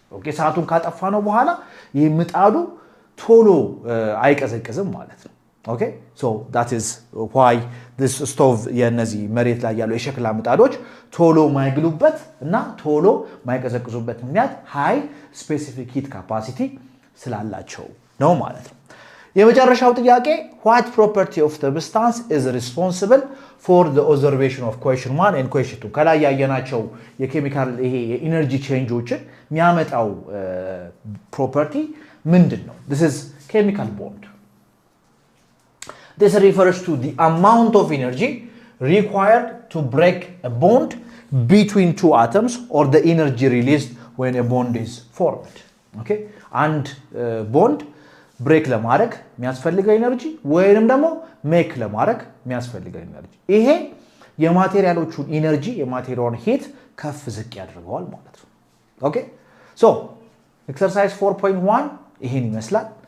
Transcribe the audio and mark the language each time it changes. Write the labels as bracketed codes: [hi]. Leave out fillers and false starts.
[am] ኦኬ ሰዓቱን ካጠፋ ነው በኋላ ይሄ ምጣዱ ቶሎ አይቀዘቅዝም ማለት ነው። ኦኬ [en] so that is why this stove [am] የነዚህ መሬት ላይ ያለው የሸክላ ምጣዶች ቶሎ ማይግሉበት እና ቶሎ ማይቀዘቅዙበት ምክንያት [en] high specific heat capacity [am] ስላላቸው ነው ማለት ነው። የመጨረሻው ጥያቄ [en] what property of substance is responsible for the observation of question 1 and question 2? [am] ከላይ ያየናቸው የኬሚካል ይሄ የኢነርጂ ቼንጆችን የሚያመጣው ፕሮፐርቲ ምንድነው? [en] this is chemical bond. This refers to the amount of energy required to break a bond between two atoms or the energy released when a bond is formed. Okay? And bond break [am] ለማድረግ የሚያስፈልገው ኤነርጂ ወይንም ደግሞ ሜክ ለማድረግ የሚያስፈልገው ኤነርጂ ይሄ የማቴሪያሎቹን ኤነርጂ የማቴሪያሉን ሂት ከፍ ዝቅ ያደርገዋል ማለት ነው። ኦኬ ሶ ኤክሰርሳይዝ 4.1 ይሄን ይመስላል።